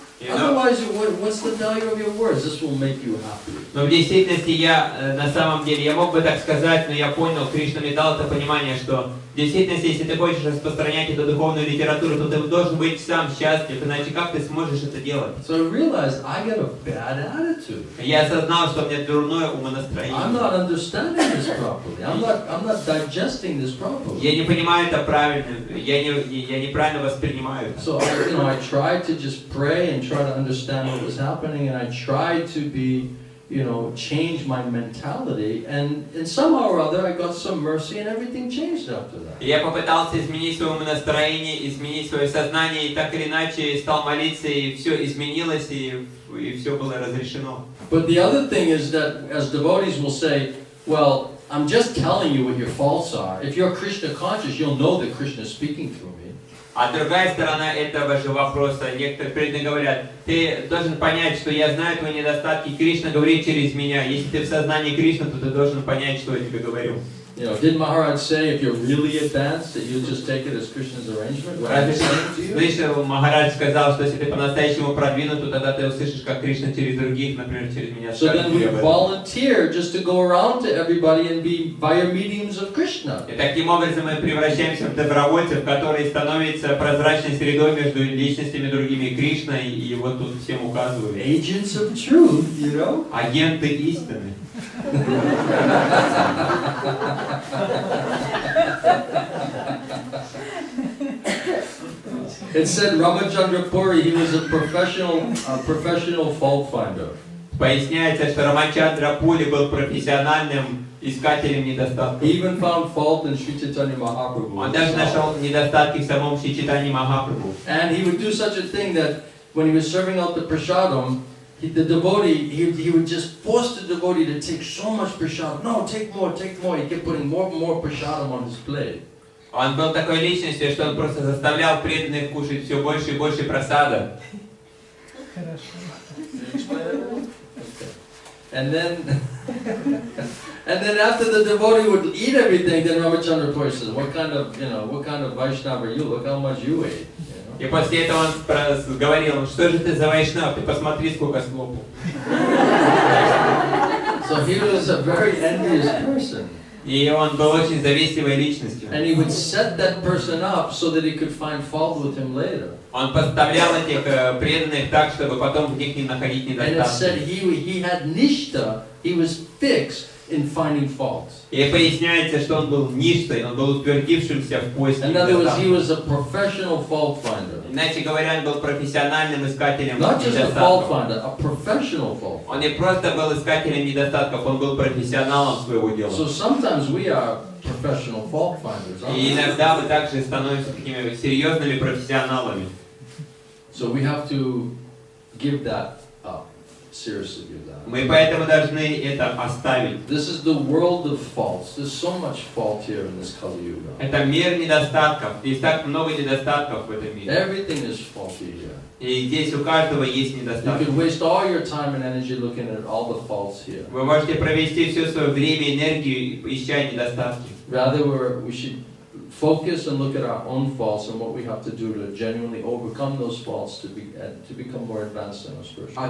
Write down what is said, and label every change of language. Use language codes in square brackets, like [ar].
[en] Otherwise, what's the value of your words? This will make you happy. [ru] Но в действительности на самом деле, я мог бы так сказать, но я понял, Кришна мне дал это понимание, что в действительности, если ты хочешь распространять эту духовную литературу, то ты должен быть сам счастлив, иначе как ты сможешь это делать? [en] So I realized I got a bad attitude. [ru] Я осознал, что у меня дурное умонастроение. [en] I'm not understanding this properly. I'm not digesting this properly. [ru] Я не понимаю это правильно, я неправильно воспринимаю это. [en] So I tried to just pray and try to understand what was happening, and I tried to be, change my mentality, and somehow or other I got some mercy and everything changed after that. [ru] Я попытался изменить свое умонастроение, изменить свое сознание, и так или иначе стал молиться, и все изменилось, и все было разрешено. [en] But the other thing is that as devotees will say, well, I'm just telling you what your faults are. If you're Krishna conscious, you'll know that Krishna is speaking through me. [ru] А другая сторона этого же вопроса, некоторые преданные говорят, ты должен понять, что я знаю твои недостатки, Кришна говорит через меня. Если ты в сознании Кришны, то ты должен понять, что я тебе говорю. [en] Did Maharaj say if you're really advanced that you just take it as Krishna's arrangement? [ru] Слышал, Махарадж сказал, что если ты по-настоящему продвинут, то тогда ты услышишь, как Кришна через других, например, через меня. [en] So then we volunteer just to go around to everybody and be via mediums of Krishna. [ru] И таким образом мы превращаемся в добровольцев, которые становятся прозрачной средой между личностями другими Кришна, и вот тут всем указывают. [en] Agents of truth, [ru] Агенты истины. [en] It said Ramachandra Puri, he was a professional fault finder. [ru] Поясняется, что Рамачандра Пури был профессиональным искателем недостатков. [en] He even found fault in Sri Caitanya-Mahaprabhu. [ru] Он даже нашел недостатки в самом Шри Чайтанье-Махапрабху. [en] And he would do such a thing that when he was serving out the prasadam, the devotee, he would just force the devotee to take so much prasadam. No, take more, take more. He kept putting more and more prasadam on his plate. [ru] Он был такой личностью, что он просто заставлял преданных кушать все больше и больше просада. [en] And then after the devotee would eat everything, then Ramachandra Puri says, what kind of Vaishnava are you? Look how much you ate. [ru] И после этого он говорил, что же ты за вайшнав, ты посмотри, сколько слопал. [en] So he was a very envious person. [ru] И он был очень завистливой личностью. [en] And he would set that person up so that he could find fault with him later. [ru] Он подставлял этих преданных так, чтобы потом в них не находить недостатки. [en] And it said he had nishta, he was fixed in finding faults. [ru] И поясняется, что он был ништой, он был утвердившимся в поиске недостатков. [en] In other words, he [ru] недостатков. [en] was a professional fault finder. [ru] Иначе говоря, он был профессиональным искателем [en] Not just a fault [ru] недостатков. [en] finder, a professional fault finder. [ru] Он не просто был искателем недостатков, он был профессионалом своего дела. [en] So sometimes we are professional fault finders. [ru] И иногда мы также становимся такими серьезными профессионалами. [en] So we have to give that up. Seriously give that up. [ru] Мы поэтому должны это оставить. This is the world of faults. There's so much fault here in this Kali Yuga. Это мир недостатков. Здесь так много недостатков в этом мире. [en] Everything is faulty here. [ru] И здесь у каждого есть [en] You [ru] недостатки. [en] can waste all your time and energy looking at all the faults here. [ru] Вы можете провести все свое время и энергию, ища недостатки. [en] Rather, we should focus and look at our own faults and what we have to do to genuinely overcome those faults to become more advanced in our spiritual life.